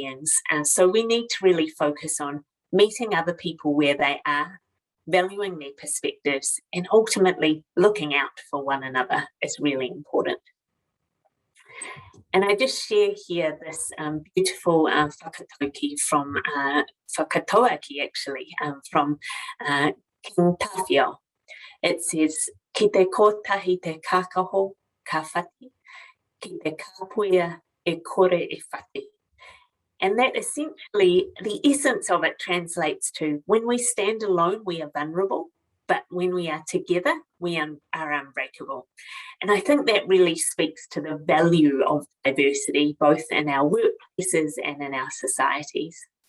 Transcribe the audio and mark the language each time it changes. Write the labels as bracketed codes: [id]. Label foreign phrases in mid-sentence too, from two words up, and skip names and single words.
[en] So we need to really focus on meeting other people where they are, valuing their perspectives, and ultimately looking out for one another is really important. And I just share here this beautiful whakatauki from whakatoaki, actually, from King Tawhio. It says, [mi] ki te kotahi te kākaho ka whati, ki te kāpuia e kore e whati. [en] And that essentially, the essence of it translates to, when we stand alone, we are vulnerable, but when we are together, we are unbreakable. And I think that really speaks to the value of diversity, both in our workplaces and in our societies.